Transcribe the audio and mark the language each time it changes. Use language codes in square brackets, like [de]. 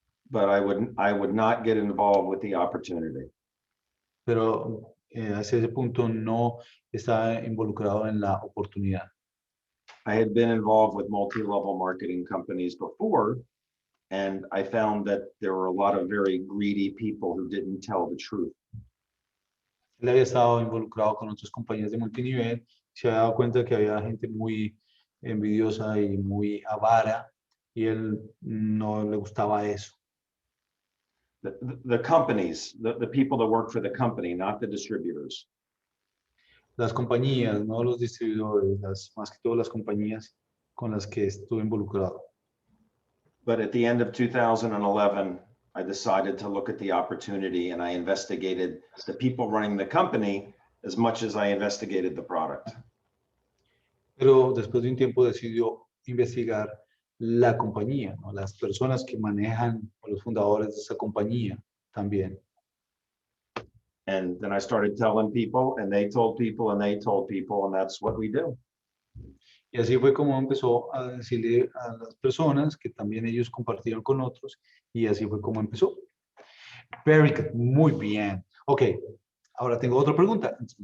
[en] But I would not get involved with the opportunity. [es] Pero hacia ese punto no estaba involucrado en la oportunidad. [en] I had been involved with multi-level marketing companies before, and I found that there were a lot of very greedy people who didn't tell the truth. [es] Él había estado involucrado con otras compañías de multinivel, se había dado cuenta que había gente muy envidiosa y muy avara, y él no le gustaba eso. [en] The companies, the people that work for the company, not the distributors. [es] Las compañías, no los distribuidores, más que todas las compañías con las que estuve involucrado. [en] But at the end of 2011, I decided to look at the opportunity and I investigated the people running the company as much as I investigated the product. [es] Pero después de un tiempo decidió investigar la compañía, ¿no? Las personas que manejan, o los fundadores de esa compañía también. [en] And then I started telling people and they told people and they told people, and that's what we do. [es] Y así fue como empezó a decirle a las personas que también ellos compartieron con otros y así fue como empezó. [en] Very good, [es] muy bien. Ok, ahora tengo otra pregunta.